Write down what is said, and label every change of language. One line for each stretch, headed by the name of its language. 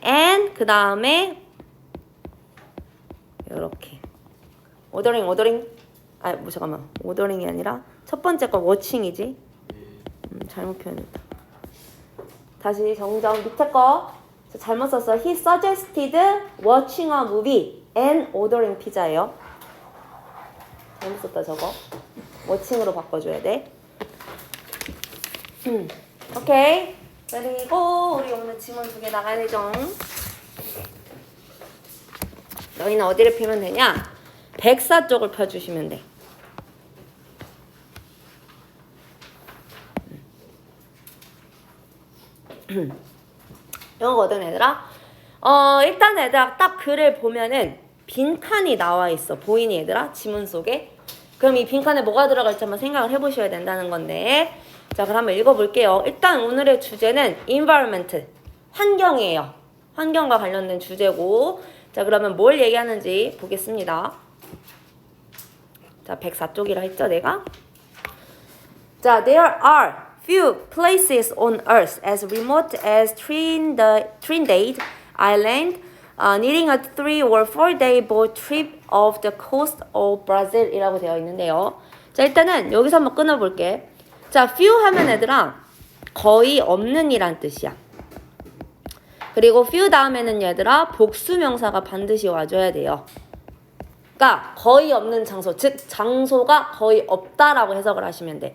Korean: and 그 다음에 요렇게 ordering. 잠깐만. ordering이 아니라 첫 번째 거 watching이지. 잘못 표현했다. 다시 정정 밑에 거 잘못 썼어.
English: He suggested watching a movie and ordering pizza예요.
Korean: 잘못 썼다 저거. watching으로 바꿔줘야 돼. 오케이. 그리고 우리 오늘 지문 2개 나가야 되죠. 너희는 어디를 펴면 되냐? 백사 쪽을 펴주시면 돼. 이런 거거든 얘들아. 일단 얘들아 딱 글을 보면은 빈칸이 나와 있어. 보이니 얘들아? 지문 속에. 그럼 이 빈칸에 뭐가 들어갈지 한번 생각을 해보셔야 된다는 건데. 자 그럼 한번 읽어볼게요. 일단 오늘의 주제는 environment, 환경이에요. 환경과 관련된 주제고. 자 그러면 뭘 얘기하는지 보겠습니다. 자 104쪽이라 했죠 내가?
English: 자 there are few places on Earth as remote as Trinidad Island, needing a 3 or 4 day boat trip off the coast of Brazil
Korean: 이라고 되어 있는데요. 자 일단은 여기서 한번 끊어볼게. 자 few 하면 얘들아 거의 없는 이란 뜻이야. 그리고 few 다음에는 얘들아 복수명사가 반드시 와줘야 돼요. 그러니까 거의 없는 장소, 즉 장소가 거의 없다라고 해석을 하시면 돼.